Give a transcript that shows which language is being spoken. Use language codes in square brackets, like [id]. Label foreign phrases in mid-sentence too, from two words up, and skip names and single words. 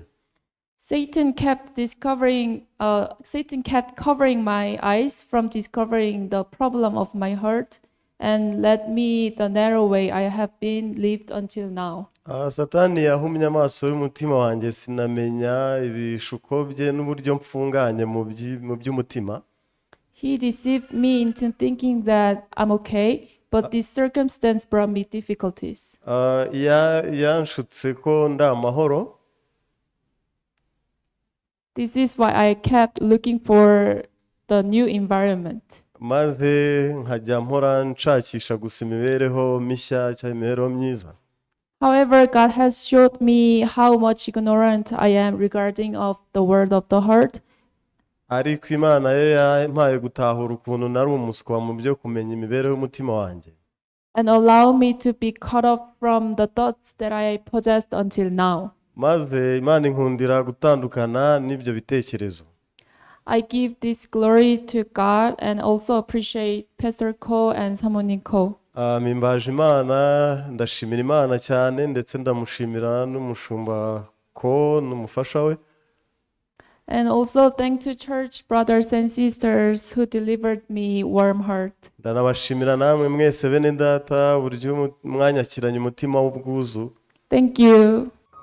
[en] Satan kept covering my eyes from discovering the problem of my heart and led me the narrow way I have been lived until now. [rw] Satani yahumye amaso y'umutima wanjye sinamenya ibishuko bye n'uburyo mfunganye mu by'umutima. [en] He deceived me into thinking that I'm okay, but this circumstance brought me difficulties. [rw] Yanshutse ko nda amahoro. [en] This is why I kept looking for the new environment. [rw] Maze nkajya mpora nshakisha gusa imibereho mishya cyangwa imibereho myiza. [en] However, God has showed me how much ignorant I am regarding of the world of the heart. [rw] Ariko Imana ye yampaye gutahura ukuntu nari umuswa mu byo kumenya imibereho y'umutima wanjye. [en] And allow me to be cut off from the thoughts that I possessed until now. [rw] Maze Imana inkundira gutandukana n'ibyo bitekerezo. [en] I give this glory to God and also appreciate Pastor Ko and Samonin Ko. [rw] Mimbaje Imana, ndashimira Imana cyane ndetse ndamushimira n'umushumba ko n'umufasha we. [en] And also thank to church brothers and sisters who delivered me warm heart. [rw] Ndanabashimira namwe mwese bene data buryo mwanyakiranye umutima w'ubwuzu. [en] Thank you.